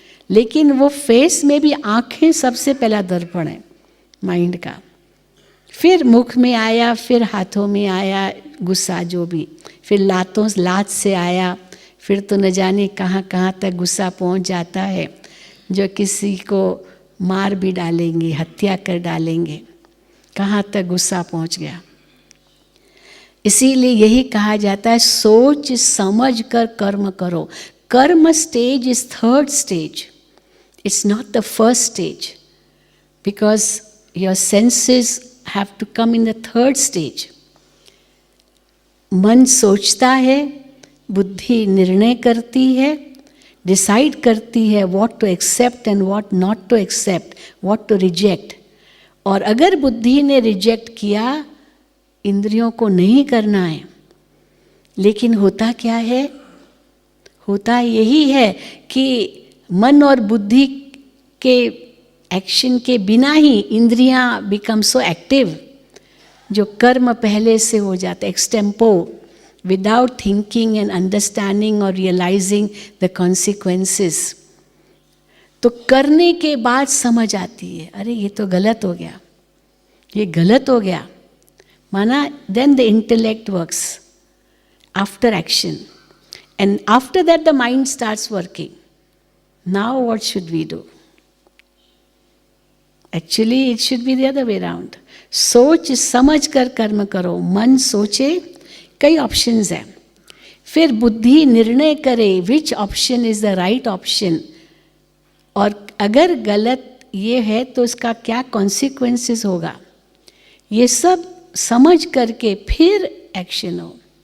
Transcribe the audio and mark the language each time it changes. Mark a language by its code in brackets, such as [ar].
[hi] लेकिन वो फेस में भी आँखें सबसे पहला दर्पण है माइंड का, फिर मुख में आया, फिर हाथों में आया गुस्सा जो भी, फिर लात से आया, फिर तो न जाने कहाँ कहाँ तक गुस्सा पहुँच जाता है, जो किसी को मार भी डालेंगे, हत्या कर डालेंगे, कहाँ तक गुस्सा पहुँच गया। इसीलिए यही कहा जाता है सोच समझ कर कर्म करो। [en] कर्म stage is third stage, it's not the first stage, because your senses have to come in the third stage. [hi] मन सोचता है, बुद्धि निर्णय करती है, [en] Decide करती है what to accept and what not to accept, what to reject. [hi] और अगर बुद्धि ने रिजेक्ट किया, इंद्रियों को नहीं करना है, लेकिन होता क्या है? होता यही है कि मन और बुद्धि के एक्शन के बिना ही इंद्रियां [en] become so active, [hi] जो कर्म पहले से हो जाता है extempore, [en] Without thinking and understanding और realising the consequences. [hi] तो करने के बाद समझ आती है, अरे ये तो गलत हो गया, ये गलत हो गया, माना। [en] Then the intellect works after action, and after that the mind starts working. Now what should we do? Actually it should be the other way around. [hi] सोच समझ कर कर्म करो। मन सोचे, कई ऑप्शंस हैं, फिर बुद्धि निर्णय करे [en] which option is the right option, [hi] और अगर गलत ये है तो इसका क्या कॉन्सिक्वेंसेस होगा, ये सब समझ करके फिर एक्शन हो।